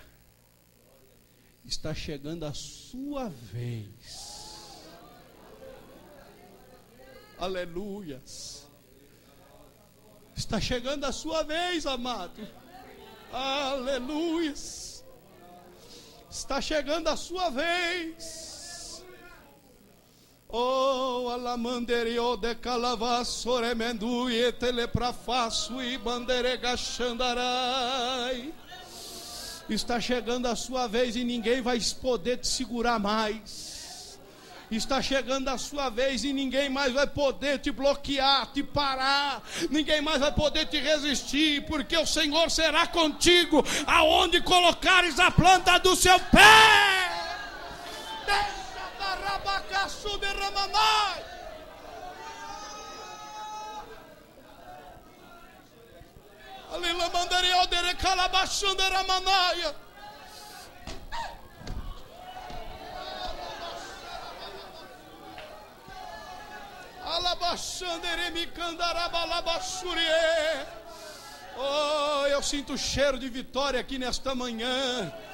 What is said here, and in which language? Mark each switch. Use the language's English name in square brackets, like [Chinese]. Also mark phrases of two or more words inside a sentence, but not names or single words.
[Portuguese] Está chegando a sua vez. Aleluias. Está chegando a sua vez, amado. Aleluias. Está chegando a sua vez. Oh, alamanderio de calavassore menduie teleprafaço e banderega xandarai. Está chegando a sua vez e ninguém vai poder te segurar mais. Está chegando a sua vez e ninguém mais vai poder te bloquear, te parar. Ninguém mais vai poder te resistir, porque o Senhor será contigo aonde colocares a planta do seu pé. Deixa da rabacaçu de ramanai. Alila mandaria de calabachanda ramanaia. Oh, eu sinto o cheiro de vitória aqui nesta manhã.